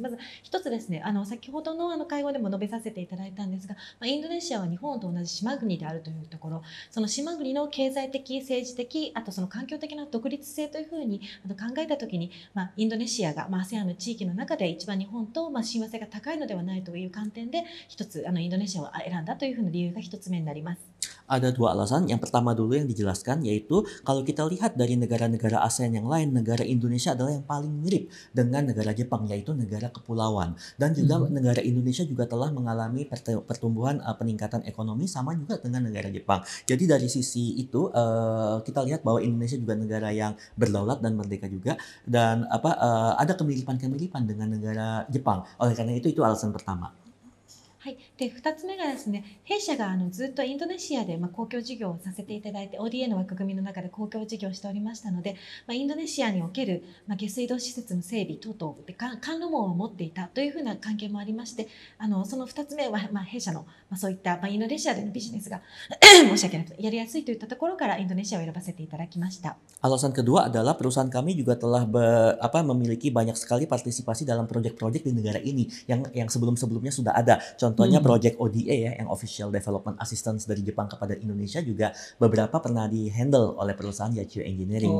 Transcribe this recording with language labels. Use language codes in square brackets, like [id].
[ja] まず一つですね、先ほどの会合でも述べさせていただいたんですが、インドネシアは日本と同じ島国であるというところ、その島国の経済的、政治的、あとその環境的な独立性というふうに考えたときに、インドネシアが、ASEAN の地域の中で一番日本と親和性が高いのではないという観点で、一つインドネシアを選んだというふうな理由が一つ目になります。 [id] Ada dua alasan. Yang pertama dulu yang dijelaskan yaitu kalau kita lihat dari negara-negara ASEAN yang lain, negara Indonesia adalah yang paling mirip dengan negara Jepang, yaitu negara kepulauan. Dan juga negara Indonesia juga telah mengalami pertumbuhan peningkatan ekonomi sama juga dengan negara Jepang. Jadi dari sisi itu kita lihat bahwa Indonesia juga negara yang berdaulat dan merdeka juga, dan ada kemiripan-kemiripan dengan negara Jepang. Oleh karena itu alasan pertama. [ja] はい、で2つ目がですね、弊社がずっとインドネシアで公共事業をさせていただいて、 ODA の枠組みの中で公共事業をしておりましたので、インドネシアにおける下水道施設の整備等々で関路網を持っていたというふうな関係もありまして、その2つ目は、弊社の、そういった、インドネシアでのビジネスが申し訳なくやりやすいといったところからインドネシアを選ばせていただきました。 [id] Alasan kedua adalah perusahaan kami juga telah memiliki banyak sekali partisipasi dalam proyek-proyek di negara ini yang sebelum-sebelumnya sudah ada. Contohnya proyek ODA ya, yang Official Development Assistance dari Jepang kepada Indonesia juga beberapa pernah di-handle oleh perusahaan Yachicho Engineering.